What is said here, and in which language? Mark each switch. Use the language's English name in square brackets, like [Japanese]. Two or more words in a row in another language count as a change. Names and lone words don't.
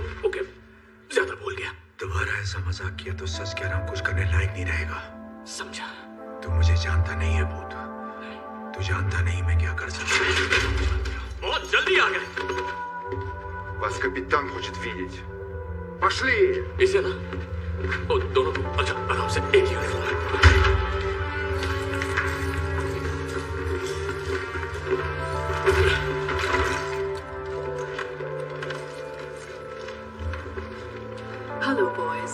[Hindi] ओके, ज्यादा भूल गया। दोबारा ऐसा मजाक किया तो सच कह रहा हूं, कुछ करने लायक नहीं रहेगा। समझा? तू मुझे जानता नहीं है भूत, तू जानता नहीं मैं क्या कर सकता हूँ। बहुत जल्दी आ गए। [Russian] Вас капитан хочет видеть. Пошли! [Hindi] इसे ना, ओ, दोनों को अच्छा आराम से, एक यूनिफॉर्म है। [English] Hello boys.